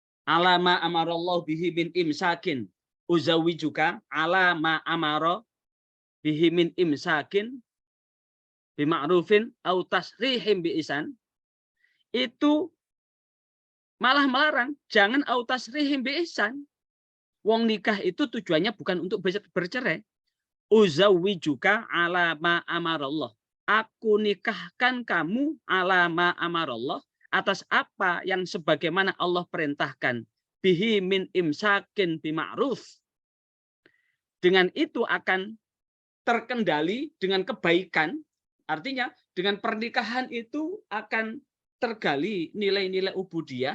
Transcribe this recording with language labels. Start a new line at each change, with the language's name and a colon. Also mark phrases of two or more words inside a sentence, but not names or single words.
Arabic: على ما أمر الله به من إمساك أزوجك على ما أمر به من إمساك بمعروف أو تسريح بإحسان,
Indonesian: itu malah melarang, jangan
Arabic: أو تسريح بإحسان.
Indonesian: Wong nikah itu tujuannya bukan untuk bercerai.
Arabic: أزوجك على ما أمر الله.
Indonesian: Aku nikahkan kamu
Arabic: على ما أمر الله,
Indonesian: atas apa yang sebagaimana Allah perintahkan.
Arabic: به من إمساك بمعروف.
Indonesian: Dengan itu akan terkendali dengan kebaikan. Artinya dengan pernikahan itu akan tergali nilai-nilai ubudiyah.